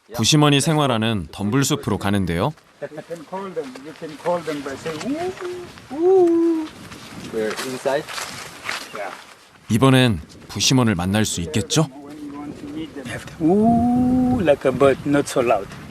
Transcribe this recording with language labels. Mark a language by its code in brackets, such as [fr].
[ko] 부시먼이 생활하는 덤불숲으로 가는데요. [en] You can call them. You can call them by saying woo. We're inside. Yeah. [ko] 이번엔 부시먼을 만날 수 있겠죠? [en] When you want to meet them, you have to woo like a bird, not so loud.